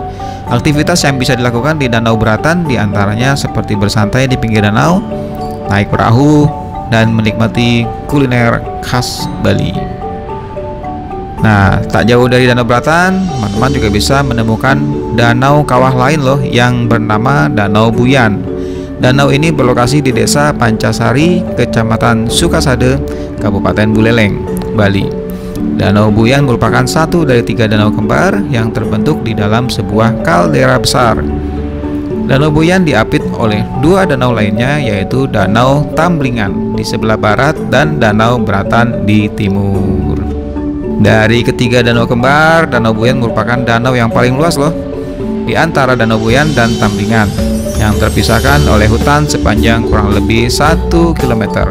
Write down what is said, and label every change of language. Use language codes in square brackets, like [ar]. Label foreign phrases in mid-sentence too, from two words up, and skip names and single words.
[id] Aktivitas yang bisa dilakukan di Danau Beratan diantaranya seperti bersantai di pinggir danau, naik perahu, dan menikmati kuliner khas Bali. Nah, tak jauh dari Danau Beratan, teman-teman juga bisa menemukan danau kawah lain loh yang bernama Danau Buyan. Danau ini berlokasi di Desa Pancasari, Kecamatan Sukasade, Kabupaten Buleleng, Bali. Danau Buyan merupakan satu dari 3 danau kembar yang terbentuk di dalam sebuah kaldera besar. Danau Buyan diapit oleh 2 danau lainnya, yaitu Danau Tamblingan di sebelah barat dan Danau Beratan di timur. Dari ketiga danau kembar, Danau Buyan merupakan danau yang paling luas loh di antara Danau Buyan dan Tamblingan, yang terpisahkan oleh hutan sepanjang kurang lebih 1 km.